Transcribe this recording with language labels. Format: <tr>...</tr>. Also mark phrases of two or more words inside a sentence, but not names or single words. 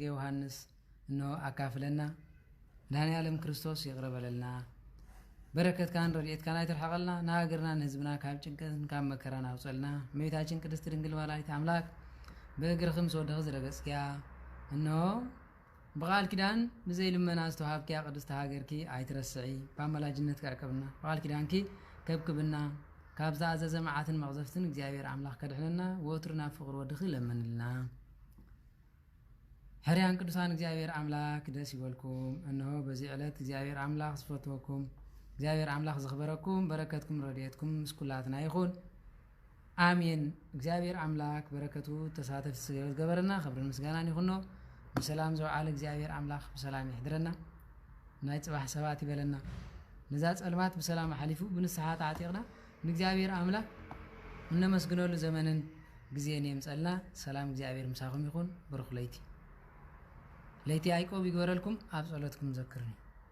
<ti>ዮሐንስ እነሆ አካፍለና መድኃኔ ዓለም ክርስቶስ ይቅር በለልና በረከት ካን ረድኤት ካን ኣይትርሐቀልና ንሃገርና ንህዝብና ካብ ጭንቀትን ካብ መከራን አውፀልና እመቤታችን ቅድስት ድንግል ወላዲተ አምላክ በእግርኽም ዝወደኽ ዝረገጽኪያ እነሆ በቃል ኪዳን ብዘይ ልመና ዝተውሃብኪያ ቅድስቲ ሃገርኪ ኣይትረስዒ በአማላጅነት ከዕቅብና በቃል ኪዳንኪ ከብክብና ካብ ዝኣዘዘ መዓትን መቕዘፍትን እግዚአብሔር አምላክ ከድሕነና ወትሩና ፍቅር ወድኺ ለመንልና ሕርያን ቅዱሳን እግዚአብሔር አምላክ ደስ ይበልኩም። እነሆ</ti> <am>በዚህ ዕለት</am> <ti>እግዚአብሔር አምላክ ዝፈትወኩም እግዚአብሔር አምላክ ዝኽበረኩም በረከትኩም ረድኤትኩም ምስኩላትና ይኹን አሜን። እግዚአብሔር አምላክ በረከቱ ተሳተፍ ዝገበረና ክብርን ምስጋናን ይኹኖ በሰላም ዘውዓለ እግዚአብሔር አምላክ በሰላም ይሕድረና ናይ ጽባሕ ሰባት ይበለና ነዛ ጸልማት በሰላም ሓሊፉ ብንስሓ ተዓጢቕና ንእግዚአብሔር አምላክ እነመስግነሉ ዘመንን ጊዜን የምጸልና ሰላም እግዚአብሔር ምሳኹም ይኹን። ብሩኽ ለይቲ ለይቲ አይቆብ ይግበረልኩም ኣብ ጸሎትኩም ዘክርኒ</ti>